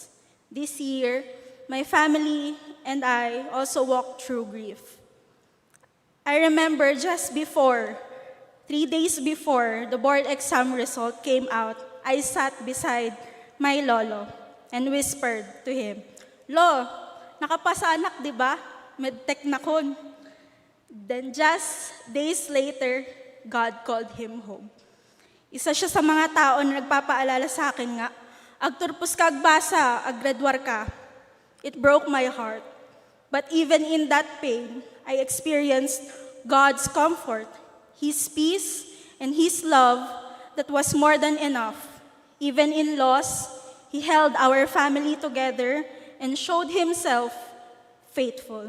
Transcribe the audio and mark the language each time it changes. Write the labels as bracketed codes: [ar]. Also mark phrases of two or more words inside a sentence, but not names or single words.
[en] This year, my family and I also walked through grief. I remember just before, 3 days before the board exam result came out, I sat beside my lolo and whispered to him, Lo, [tl] nakapasa anak, di ba? [ilo] Medtech na kon. [en] Then just days later, God called him home. [tl] Isa siya sa mga tao na nagpapaalala sa akin nga, [ilo] agturpos ka agbasa, aggraduar ka. [en] It broke my heart. But even in that pain, I experienced God's comfort, His peace, and His love that was more than enough. Even in loss, He held our family together and showed Himself faithful.